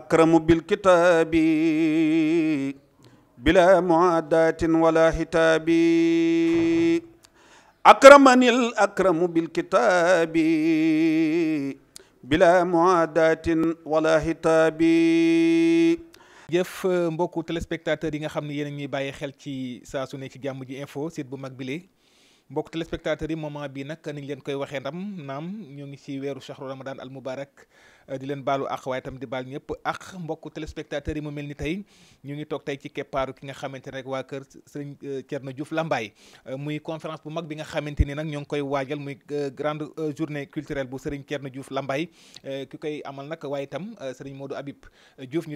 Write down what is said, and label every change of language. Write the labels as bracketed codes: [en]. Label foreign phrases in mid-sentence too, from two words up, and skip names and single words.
[ar] الأكرم بالكتاب بلا معاداة ولا حتاب أكرمني الأكرم بالكتاب بلا معاداة ولا حتاب. [wo] jëf mbokku téléspectateurs yi nga xam ne yéen a ñuy bàyyi xel ci saa su ne ci jàmm ji info site bu mag bile mbokku téléspectateurs yi moment bi nag niñ leen koy waxee naam ñoo ngi ci weeru [ar] شهر رمضان المبارك [wo] di leen baalu àq waaye itam di baal ñëpp ak mbokku téléspectateurs yi mu mel ni tey ñu ngi toog tey ci keppaaru ki nga xamante ne rek waa kër sëriñ Thierno Diouf Lambaye muy conférence bu mag bi nga xamante ni nag ñoo ngi koy waajal muy [fr] grande journée culturelle [wo] bu sëriñ Thierno Diouf Lambaye ki koy amal nag waaye itam sëriñ Modou Habib Diouf ñu